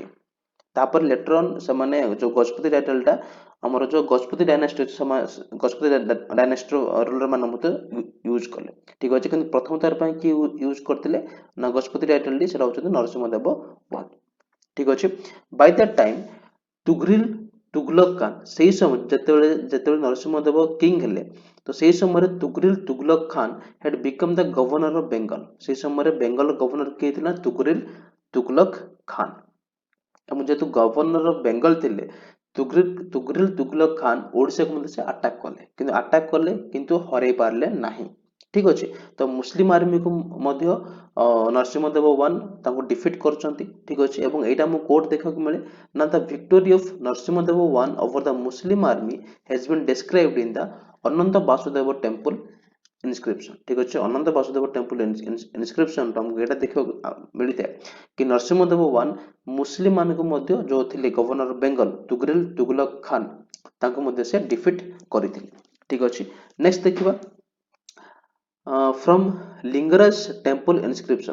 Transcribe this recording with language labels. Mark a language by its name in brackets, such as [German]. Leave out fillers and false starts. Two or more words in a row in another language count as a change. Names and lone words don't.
[Odia] ତାପରେ [English] later on [Odia] ସେମାନେ ଯୋଉ ଗଜପତି ଟାଇଟଲଟା ଆମର ଯୋଉ ଗଜପତି ଡାଇନାଷ୍ଟି ଅଛି, ଗଜପତି ଡାଇନାଷ୍ଟିର ରୁଲର ମାନେ ମଧ୍ୟ ୟୁଜ କଲେ। ଠିକ ଅଛି, କିନ୍ତୁ ପ୍ରଥମ ଥର ପାଇଁ କି ୟୁଜ କରିଥିଲେ ନା ଗଜପତି ଟାଇଟଲଟି, ସେଟା ହଉଛନ୍ତି ନରସିଂହ ଦେବ 1। ଠିକ ଅଛି, [English] by that time [Odia] ତୁଗଲକ ଖାନ, ସେଇ ସମୟ ଯେତେବେଳେ ନରସିଂହ ଦେବ କିଙ୍ଗ ହେଲେ, ତ ସେଇ ସମୟରେ ତୁଗଲକ ଖାନ [English] had become the governor of Bengal। [Odia] ସେଇ ସମୟରେ ବେଙ୍ଗଲ ଗଭର୍ଣ୍ଣର କିଏ ଥିଲା? ତୁଗଲକ ଖାନ। ଏବଂ ଯେହେତୁ [English] governor of Bengal [Odia] ଥିଲେ, ତୁଗଲକ ଖାନ ଓଡ଼ିଶାକୁ ମଧ୍ୟ ସେ ଆଟାକ କଲେ, କିନ୍ତୁ ହରାଇ ପାରିଲେ ନାହିଁ। ଠିକ ଅଛି, ତ [English] Muslim army [Odia] ମଧ୍ୟ ନରସିଂହ ଦେବ 1 ତାଙ୍କୁ ଡିଫିଟ୍ କରୁଛନ୍ତି। ଠିକ ଅଛି, ଏବଂ ଏଇଟା ଆମକୁ କୋର୍ଟ ଦେଖିବାକୁ ମିଳେ ନା [English] the victory of Narasimha Deva 1 over the Muslim army has been described in the ଅନନ୍ତ ବାସୁଦେବ temple inscription. [Odia] ଠିକ ଅଛି, ଅନନ୍ତ ବାସୁଦେବ [English] temple inscription [Odia] ଆମକୁ ଏଇଟା ଦେଖିବାକୁ ମିଳିଥାଏ କି ନରସିଂହ ଦେବ 1 ମୁସଲିମ ମାନଙ୍କୁ ମଧ୍ୟ ଯୋଉ ଥିଲେ ଗଭର୍ଣ୍ଣର ବେଙ୍ଗଲ ତୁଗଲକ ଖାନ, ତାଙ୍କୁ ମଧ୍ୟ ସେ ଡିଫିଟ୍ କରିଥିଲେ। ଠିକ ଅଛି, ନେକ୍ସଟ ଦେଖିବା from ଲିଙ୍ଗରାଜ [English] temple inscription.